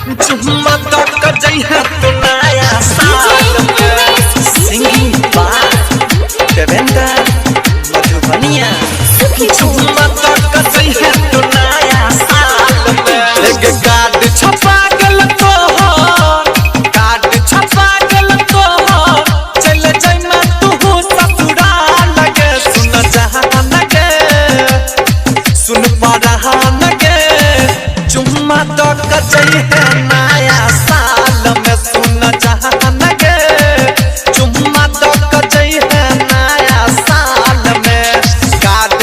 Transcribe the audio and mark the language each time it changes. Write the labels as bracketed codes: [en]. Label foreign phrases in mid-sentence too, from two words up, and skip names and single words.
[mag] चुम्मा तो कर जइहा तू नया साल में [en] Singing by [mag] देवेंद्र मधुबनिया चुम्मा तो कर जइहा तू नया साल में एक कार्ड छपा गेल तो कार्ड छपा गेल तो चल जइमा तू ससुराल गे सुन जहान गे सुन परान गे चुम्मा तो कर जइहा नया साल में सुन जहान गे चुम्मा तो कर जइहा नया साल में कार्ड